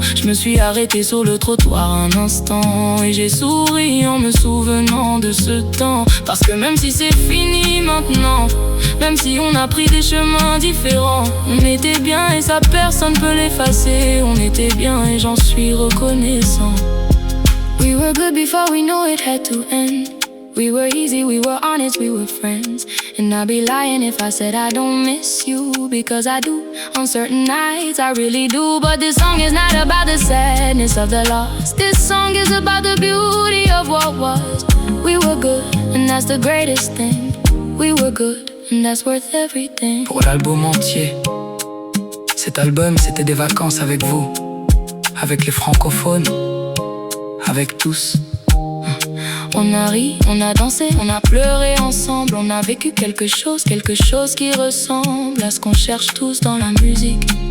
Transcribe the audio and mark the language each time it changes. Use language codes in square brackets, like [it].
[fr] Je me suis arrêté sur le trottoir un instant, et j'ai souri en me souvenant de ce temps. Parce que même si c'est fini maintenant, même si on a pris des chemins différents, on était bien et ça personne peut l'effacer. On était bien et j'en suis reconnaissant. [en] We were good before we knew it had to end. We were easy, we were honest, we were friends. And I'd be lying if I said I don't miss you, because I do. On certain nights I really do. But this song is not about the sadness of the loss. This song is about the beauty of what was. We were good, and that's the greatest thing. We were good, and that's worth everything. [fr] Pour l'album entier, cet album c'était des vacances avec vous, avec les francophones, avec tous. On a ri, on a dansé, on a pleuré ensemble. On a vécu quelque chose qui ressemble à ce qu'on cherche tous dans la musique.